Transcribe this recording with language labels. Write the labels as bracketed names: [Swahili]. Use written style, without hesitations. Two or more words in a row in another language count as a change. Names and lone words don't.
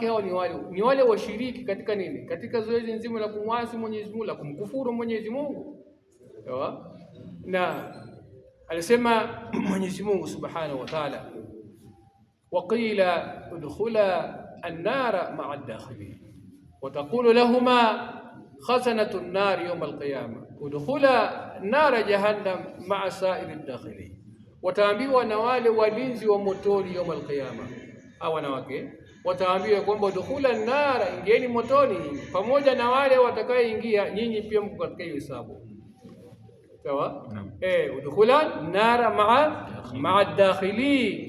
[Swahili] Hao ni wale washiriki katika nini? Katika zoezi nzima la kumwasi Mwenyezi Mungu, la kumkufuru Mwenyezi Mungu. Sawa? Na alisema Mwenyezi Mungu [Arabic] سبحانه وتعالى وقيل ادخلا النار مع الداخلين وتقول لهما خزنة النار يوم القيامة ادخلا النار جهنم مع سائر الداخلين. [Swahili] Wataambiwa na wale walinzi wa motoni [Arabic] يوم القيامة, [Swahili] hawa wanawake wataambiwa kwamba [Arabic] ادخلا النار, [Swahili] ingieni motoni pamoja na wale watakaoingia, nyinyi pia mko katika hiyo hesabu. Sawa? [Arabic] ادخلا النار مع الداخلين.